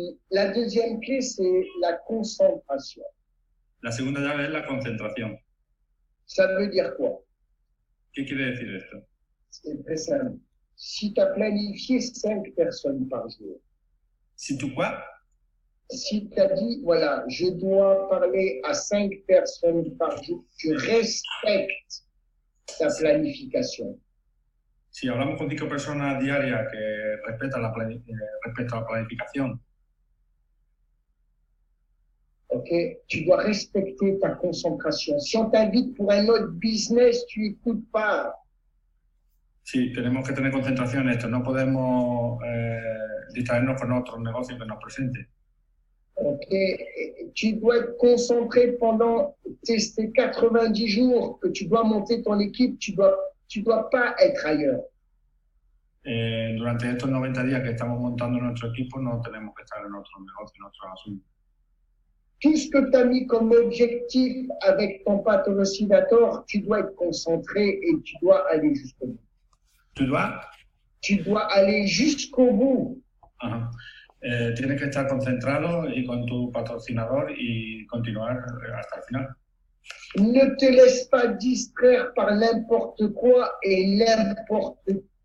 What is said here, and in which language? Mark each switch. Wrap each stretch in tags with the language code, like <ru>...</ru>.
<fr>La deuxième clé, c'est la concentration.</fr> <es>La segunda llave es la concentración.</es> <fr>Ça veut dire quoi?</fr> <es>¿Qué quiere decir esto?</es> <fr>C'est très simple. Si tu as planifié 5 personnes par jour, Si tú quoi? si tu as dit, voilà, je dois parler à 5 personnes par jour, tu respectes ta planification.</fr> <es>Si hablamos con 5 personas diarias que respetan respecto a la planificación,</es> <fr>Ok, tu dois respecter ta concentration. Si on t'invite pour un autre business, tu écoutes pas.</fr> <es>Sí, tenemos que tener concentración en esto. No podemos distraernos con otros negocios que nos presenten.</es> <fr>Ok, tu dois être concentré pendant ces 90 jours que tu dois monter ton équipe. Tu dois pas être ailleurs.</fr> <es>Durante estos 90 días que estamos montando nuestro equipo, no tenemos que estar en otros negocios, en otros asuntos.</es> <fr>Tout ce que tu as mis comme objectif avec ton pathologidator, tu dois être concentré et tu dois aller jusqu'au bout. Tu dois aller jusqu'au bout. Ajá.</fr> <es>Tienes que estar concentrado y con tu patrocinador y continuar hasta el final.</es> <fr>Ne te laisse pas distraire par n'importe quoi et n'importe.</fr>